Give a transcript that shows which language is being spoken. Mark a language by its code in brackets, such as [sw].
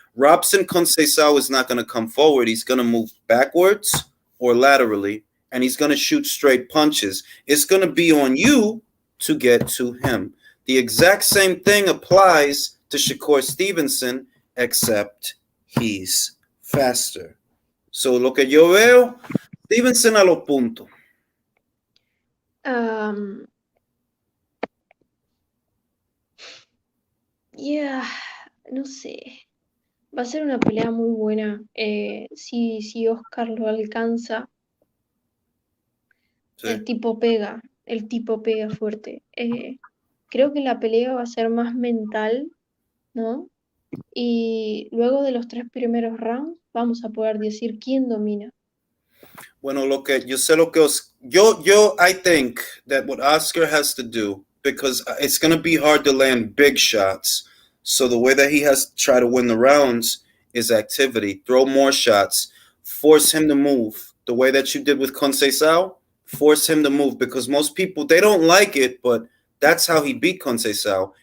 [en] Robson Conceição is not going to come forward. He's going to move backwards or laterally, and he's going to shoot straight punches. It's going to be on you to get to him. The exact same thing applies to Shakur Stevenson, except he's faster. [es] So lo que yo veo, Stevenson a lo punto. Yeah, no sé. Va a ser una pelea muy buena. Si Oscar lo alcanza, Sí. el tipo pega fuerte. Creo que la pelea va a ser más mental, ¿no? Y luego de los 3 primeros rounds vamos a poder decir quién domina. Bueno, lo que yo sé lo que [en] I think that what Oscar has to do, because it's going to be hard to land big shots. So the way that he has to try to win the rounds is activity. Throw more shots. Force him to move. The way that you did with Conceição, force him to move, because most people, they don't like it, but that's how he beat Conceição.